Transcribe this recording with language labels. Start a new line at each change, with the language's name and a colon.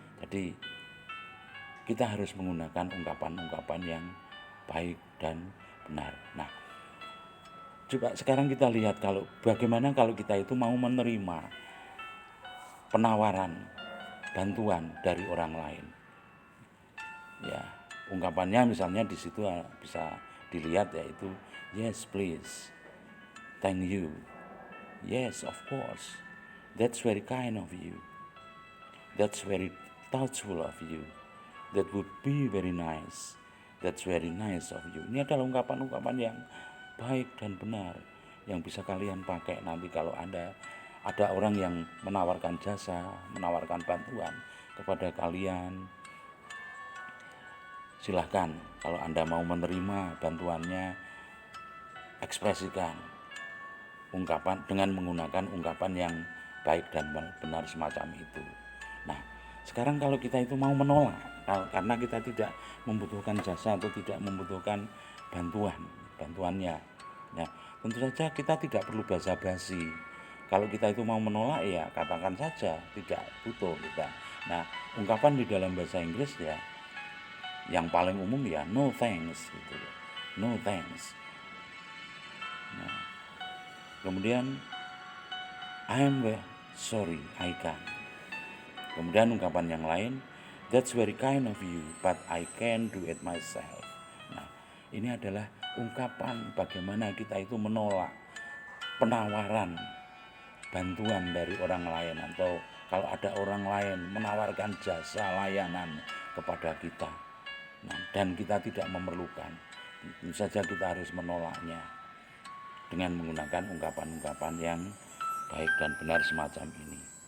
Indonesian: Jadi kita harus menggunakan ungkapan-ungkapan yang baik dan benar. Nah, coba sekarang kita lihat bagaimana kalau kita itu mau menerima penawaran bantuan dari orang lain. Ya, ungkapannya misalnya di situ bisa dilihat yaitu
English: yes please, thank you, yes of course, that's very kind of you, that's very thoughtful of you, that would be very nice, that's very nice of you.
Indonesian: Ini adalah ungkapan-ungkapan yang baik dan benar yang bisa kalian pakai nanti kalau ada orang yang menawarkan jasa, menawarkan bantuan kepada kalian. Silahkan kalau Anda mau menerima bantuannya, ekspresikan ungkapan dengan menggunakan ungkapan yang baik dan benar semacam itu. Nah, sekarang kalau kita itu mau menolak karena kita tidak membutuhkan jasa atau tidak membutuhkan bantuannya, ya tentu saja kita tidak perlu basa-basi. Kalau kita itu mau menolak ya katakan saja tidak butuh kita. Nah, ungkapan di dalam bahasa Inggris ya yang paling umum ya
English: no thanks
Indonesian: gitu, no thanks. Nah, kemudian
English: I'm sorry I can't.
Indonesian: Kemudian ungkapan yang lain,
English: that's very kind of you but I can't do it myself.
Indonesian: Nah, ini adalah ungkapan bagaimana kita itu menolak penawaran bantuan dari orang lain, atau kalau ada orang lain menawarkan jasa layanan kepada kita, nah, dan kita tidak memerlukan, tentu saja kita harus menolaknya dengan menggunakan ungkapan-ungkapan yang baik dan benar semacam ini.